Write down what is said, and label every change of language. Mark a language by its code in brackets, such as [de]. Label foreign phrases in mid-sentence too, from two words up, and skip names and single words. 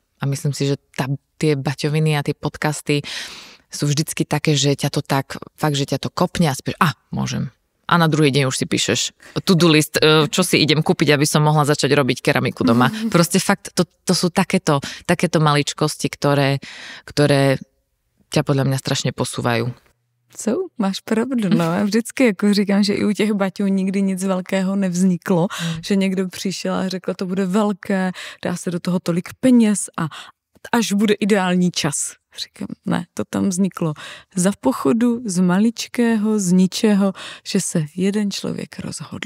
[sk] A myslím si, že tie baťoviny a tie podcasty sú vždycky také, že ťa to tak, fakt, že ťa to kopne a spieš, môžem. a na druhý deň už si píšeš [en] to-do list, [sk] čo si idem kúpiť, aby som mohla začať robiť keramiku doma. Proste fakt, to sú takéto maličkosti, ktoré ťa podľa mňa strašne posúvajú. Máš pravdu, no. [cs] Já vždycky jako říkám, že i u těch baťů nikdy nic velkého nevzniklo, že někdo přišel a řekl, to bude velké, dá se do toho tolik peněz a až bude ideální čas. Říkám, ne, to tam vzniklo za pochodu, z maličkého, z ničeho, že se jeden člověk rozhodl.